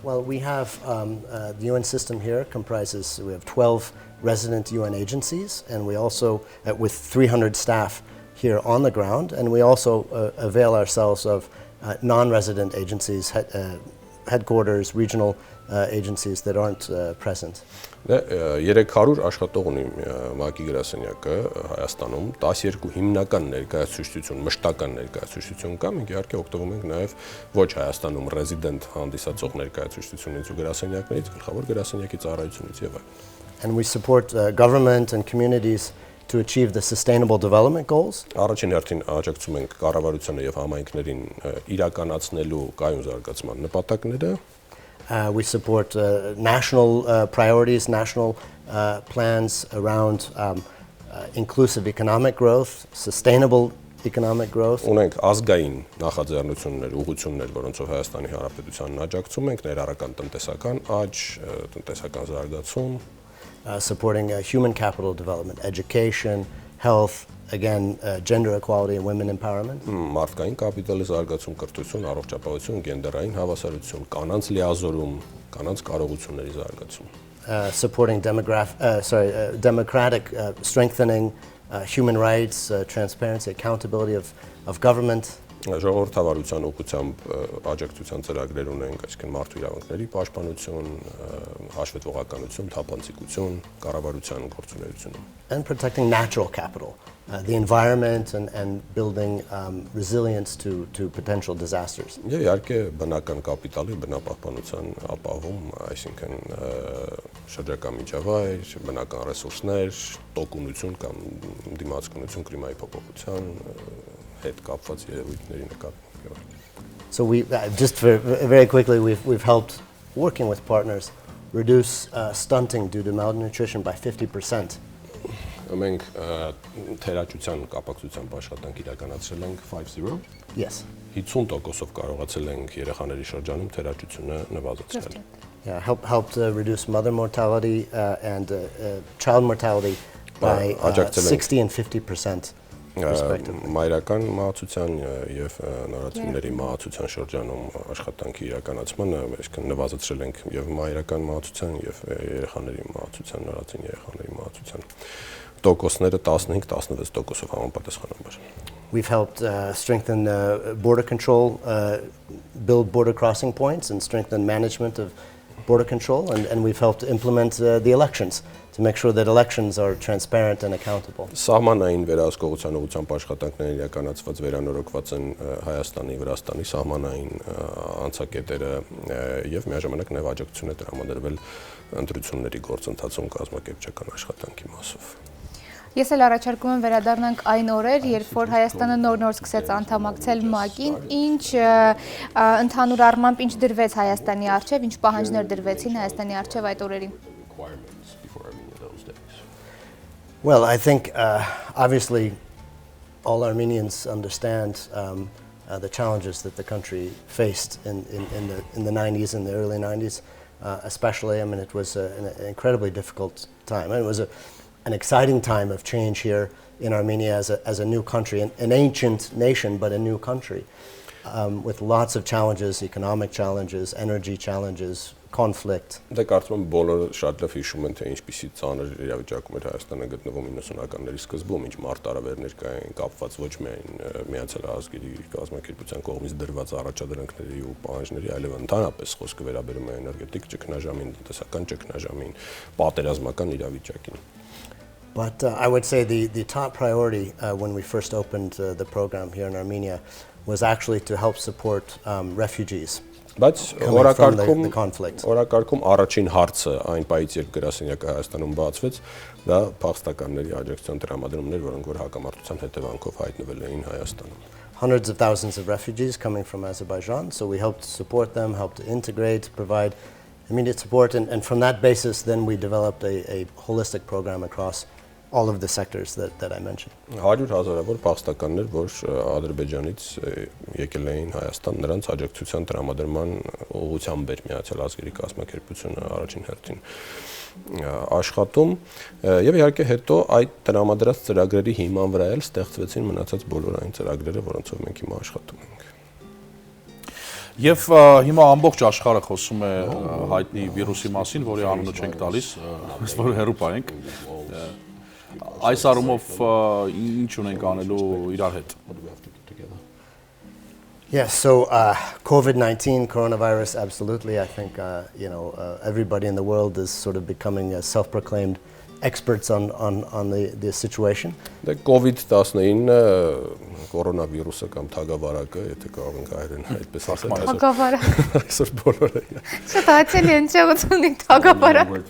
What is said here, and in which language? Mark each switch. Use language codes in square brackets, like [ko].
[en] Well, we have the UN system here comprises, we have 12 resident UN agencies, and we also, with 300 staff here on the ground, and we also avail ourselves of non-resident agencies, headquarters, regional agencies that aren't present. [hy] 300 աշխատող ունի ՄԱԿ-ի գրասենյակը Հայաստանում, 12 հիմնական ներկայացուցչություն, մշտական ներկայացուցչություն կա, մենք իհարկե օգտվում ենք նաև ոչ Հայաստանում ռեզիդենտ հանդիսացող ներկայացուցչությունից ու գրասենյակներից, գլխավոր գրասենյակի ծառայությունից եւ այլն. [en] And we support government and communities to achieve the sustainable development goals. [hy] Առաջին հերթին աջակցում ենք կառավարությանը եւ համայնքներին իրականացնելու կայուն զարգացման նպատակները. [en] We support national priorities, national plans around inclusive economic growth, sustainable economic growth. [hy] Ունենք ազգային նախաձեռնություններ, ուղղություններ, որոնցով Հայաստանի Հանրապետությանն աջակցում ենք, ներառական տնտեսական աճ, տնտեսական զարգացում. [en] Supporting human capital development, education, health, again, gender equality and women empowerment. [hy] Մարդկային կապիտալի զարգացում, կրթություն, առողջապահություն, գենդերային հավասարություն, կանանց լիազորում, կանանց կարողությունների զարգացում. [en] Supporting democratic strengthening, human rights, transparency, accountability of government. [hy] Ժողովրդավարության ուղղությամբ աջակցության ծրագրեր ունենք, այսինքն մարդու իրավունքների պաշտպանություն, հաշվետվողականություն, թափանցիկություն, կառավարության գործունեությունը. [en] And protecting natural capital, the environment and building resilience to potential disasters. [hy] Եվ իհարկե բնական կապիտալի, բնապահպանության ապահովում, այսինքն շրջակա միջավայր, բնական ռեսուրսներ, տոկունություն կամ դիմացկունություն կլիմայի փոփոխության հետ կապված երևույթների նկատմամբ. [en] So we just very quickly we've helped working with partners reduce stunting due to malnutrition by 50%. [hy] Մենք թերաճության կապակցությամբ աշխատանք իրականացրել ենք 50. [en] Yes. [hy] 50%-ով կարողացել ենք երեխաների շրջանում թերաճությունը նվազեցնել. [en] Yeah, helped reduce mother mortality and child mortality by 60 and 50%. [hy] Մայրական մահացության եւ նորածինների մահացության շրջանում աշխատանքի իրականացմանը այսինքն նվազեցրել ենք եւ մայրական մահացության եւ երեխաների մահացության, նորածին երեխաների մահացության տոկոսները 15-16%-ով համապատասխանաբար. [en] We've helped strengthen border control, build border crossing points and strengthen management of border control, and we've helped implement the elections to make sure that elections are transparent and accountable. [hy] Սահմանային վերահսկողության ուղղությամբ աշխատանքները իրականացված վերանորոգված են Հայաստանի, Վրաստանի սահմանային անցակետերը եւ միաժամանակ նաեւ աջակցություն է տրամադրվել ընտրությունների գործընթացում կազմակերպչական աշխատանքի մասով։ Ես էլ առաջարկում եմ վերադառնանք այն օրեր, երբ որ Հայաստանը նոր սկսեց անդամակցել ՄԱԿ-ին, ինչ ընդհանուր առմամբ ինչ դրվեց Հայաստանի առջև, ինչ պահանջներ դրվեցին Հայաստանի առջև այդ օրերին։ [en] Well, I think obviously all Armenians understand the challenges that the country faced in the 90s, in the early 90s, especially. I mean, it was an incredibly difficult time. And it was an exciting time of change here in Armenia as a new country, an ancient nation, but a new country, with lots of challenges, economic challenges, energy challenges, conflict. [hy] Դե կարծում եմ բոլորը շատ լավ հիշում են թե ինչպիսի ծանր իրավիճակում էր Հայաստանը գտնվում 90-ականների սկզբում, ինչ մարտահրավերներ կային կապված ոչ միայն Միացյալ Ազգերի կազմակերպության կողմից դրված առաջադրանքների ու պահանջների, այլև ընդհանրապես խոսքը վերաբերում է էներգետիկ ճգնաժամին, տնտեսական ճգնաժամին, պատերազմական իրավիճակին։ [en] But I would say the top priority when we first opened the program here in Armenia was actually to help support refugees. [hy] Բայց [en] conflict. [hy] Օրակարգում առաջին հարցը այն պայից երբ գրասենյակը Հայաստանում բացվեց, դա փախստականների աջակցության տրամադրումներ, որոնք որ հակամարտության հետևանքով հայտնվել էին Հայաստանում։ [en] Hundreds of thousands of refugees coming from Azerbaijan, so we helped support them, helped to integrate, provide immediate support, and from that basis then we developed a holistic program across all of the sectors that I mentioned. [hy] 100,000-ավոր փախստականներ, որ Ադրբեջանից եկել էին Հայաստան, նրանց աջակցության տրամադրման ուղղությամբ էր Միացյալ Ազգերի կազմակերպությունը առաջին հերթին աշխատում եւ իհարկե հետո այդ տրամադրած ծրագրերի հիման վրա էլ ստեղծվեցին մնացած բոլոր այն ծրագրերը, որոնցով մենք հիմա աշխատում ենք։ Եվ հիմա ամբողջ աշխարհը խոսում է հայտնի վիրուսի մասին, որի անունը չենք տալիս, որ հեռու պահենք։ Այս առումով ինչ ունենք անելու իրար հետ։ [en] Yes, so COVID-19, coronavirus, absolutely. I think everybody in the world is sort of becoming self-proclaimed experts on the situation. [hy] Դե COVID-19 կորոնավիրուսը կամ թագավարակը, եթե կարող ենք հայերեն այդպես ասել, Թագավարակ։ այսօր բոլորը։ Շատ հաճելի է ընչեղությունի թագավարակ։